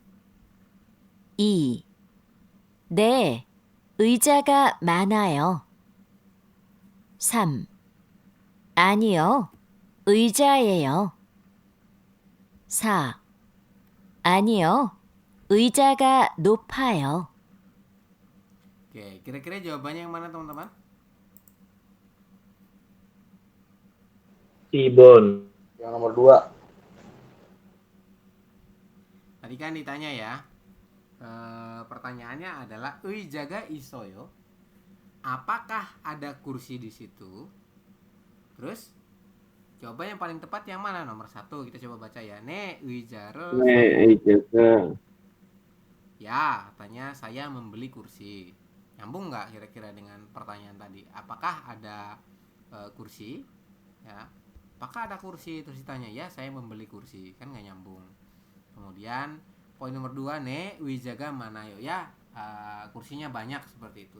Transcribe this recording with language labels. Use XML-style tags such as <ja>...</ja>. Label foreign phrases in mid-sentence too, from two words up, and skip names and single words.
<ko>2. 네, 의자가 많아요. 3. 아니요, 의자예요. 4. 아니요, 의자가 높아요.</ko> <id>Oke, kira-kira jawabannya yang mana teman-teman?</id> <ko>2번.</ko> <id>Yang nomor 2. Tadi kan ditanya ya. Pertanyaannya adalah</id> <ko>의자가 있어요.</ko> <id>Apakah ada kursi di situ? Terus jawaban yang paling tepat yang mana? Nomor 1 kita coba baca ya.</id> <ko>네, 의자를 네, 의자가</ko> <id>ya, katanya saya membeli kursi. Nyambung nggak kira-kira dengan pertanyaan tadi? Apakah ada kursi? Ya, apakah ada kursi? Terus ditanya ya, saya membeli kursi. Kan nggak nyambung. Kemudian poin nomor 2 nih,</id> <ko>의자가 많아요</ko> <id>ya, kursinya banyak seperti itu.</id>